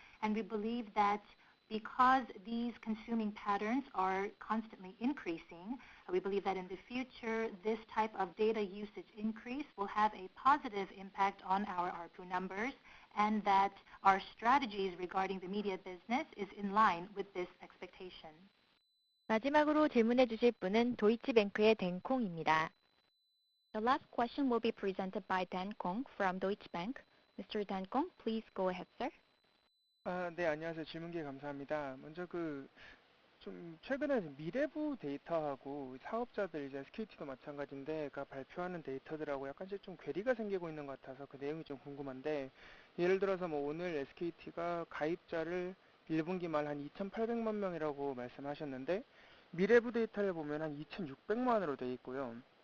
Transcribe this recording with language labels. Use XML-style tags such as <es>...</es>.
<en>And we believe that because these consuming patterns are constantly increasing, we believe that in the future this type of data usage increase will have a positive impact on our ARPU numbers, and that our strategies regarding the media business is in line with this expectation.</en> <ko>마지막으로 질문해 주실 분은 도이치뱅크의 댄콩입니다.</ko> <en>The last question will be presented by Dan Kong from Deutsche Bank. Mr. Dan Kong, please go ahead, sir.</en> <ko>네, 안녕하세요. 질문 기회 감사합니다. 먼저 좀 최근에 미래부 데이터하고 사업자들 이제 SKT도 마찬가지인데 발표하는 데이터들하고 약간씩 좀 괴리가 생기고 있는 것 같아서 그 내용이 좀 궁금한데, 예를 들어서 오늘 SKT가 가입자를 1분기 말 한 2,800만 명이라고 말씀하셨는데 미래부 데이터를 보면 한 2,600만으로 돼 있고요.</ko>